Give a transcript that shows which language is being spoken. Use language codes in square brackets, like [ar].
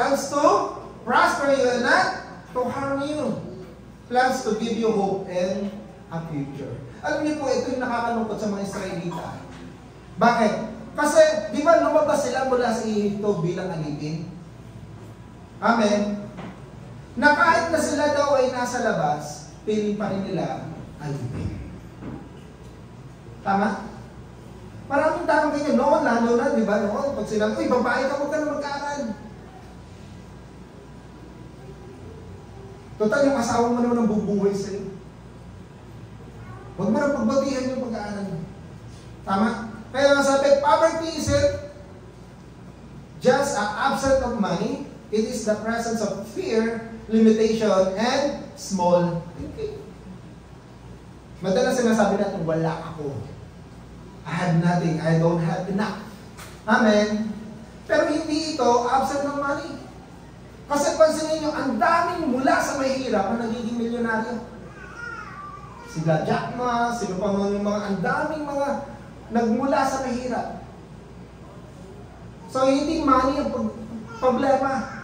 [en] Plans to prosper you and not to harm you. Plans to give you hope and a future. [tl] Alam niyo po, ito yung nakakalungkot sa mga Israelita. Bakit? Kasi, di ba lumabas sila mula sa Egypto bilang alipin? Amen? Na kahit na sila daw ay nasa labas, piling pa rin nila alipin. Tama? Maraming tanong ganyan. Noon, lalo na, di ba? Noon, pag sila, uy, babae ka, huwag ka na mag-aaral. Total, yung asawa mo naman ang bubuhay sa'yo. Huwag mo na pagbatihan yung pag-aaral. Tama? Kaya sabi, [en] poverty isn't just an absence of money. It is the presence of fear, limitation, and small thinking. [tl] Madalas sinasabi natin, wala ako. [en] I have nothing. I don't have enough. [tl] Amen? Pero hindi ito absent ng money. Kasi pansinin nyo, ang daming mula sa mahirap ang nagiging milyonaryo. Sila Jack Ma, sino pa mga ang daming mga nagmula sa mahirap. So, hindi money ang problema.